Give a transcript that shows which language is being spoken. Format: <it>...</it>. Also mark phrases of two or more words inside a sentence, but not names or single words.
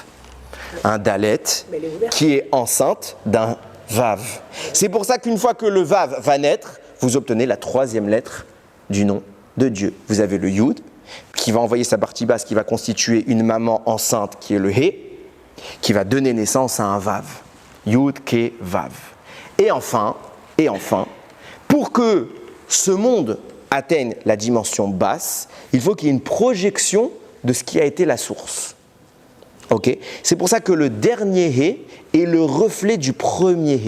<fr>Un dalet qui est enceinte d'un vav. C'est pour ça qu'une fois que le vav va naître, vous obtenez la troisième lettre du nom de Dieu. Vous avez le yud, qui va envoyer sa partie basse, qui va constituer une maman enceinte, qui est le hé, qui va donner naissance à un vav. Yud, ke, vav. Et enfin, pour que ce monde atteigne la dimension basse, il faut qu'il y ait une projection de ce qui a été la source. Okay. C'est pour ça que le dernier hé est le reflet du premier hé.</fr>